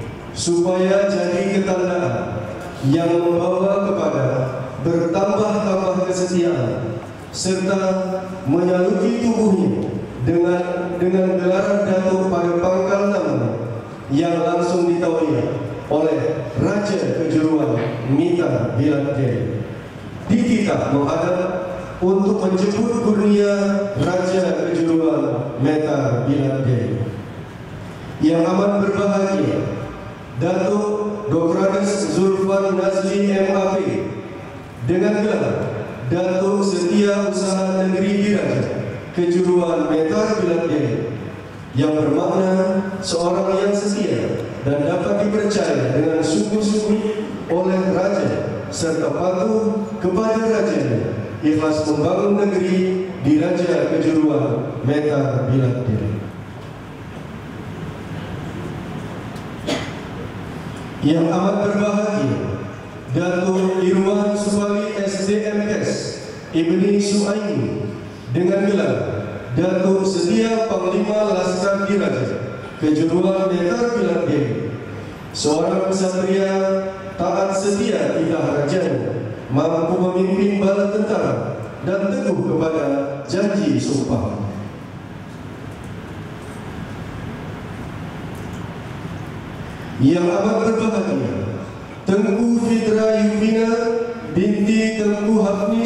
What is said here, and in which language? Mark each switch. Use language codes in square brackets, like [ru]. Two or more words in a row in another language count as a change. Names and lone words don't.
[ms] supaya jadi ketandaan yang membawa kepada bertambah-tambah kesetiaan serta menyaluti tubuhnya dengan gelaran datuk pada pangkal namanya yang langsung ditawari oleh Raja Kejuruan Metar Bilad Deli. Dititah menghadap untuk menjemput kurnia Raja Kejuruan Metar Bilad Deli. Yang amat berbahagia, Datuk Dr. Zulfan Nazli MAP dengan gelar Datuk Setia Usaha Negeri Diraja Kejuruan Metar Bilad Deli, yang bermakna seorang yang setia dan dapat dipercaya dengan sungguh-sungguh oleh Raja serta patuh kepada Rajanya, ikhlas membangun negeri di Raja Kejuruan Metar Bilad Deli. Yang amat berbahagia, Datuk Irwan Subali SDMS Ibni Suaimi dengan gelar Datuk Setia Panglima Laskar Diraja Kejuruan Metar Bilad Deli, seorang kesatria taat setia titah rajanya, mampu memimpin bala tentara dan teguh kepada janji sumpah. Yang amat berbahagia, Tengku Fitra Yuvina binti Tengku Hafni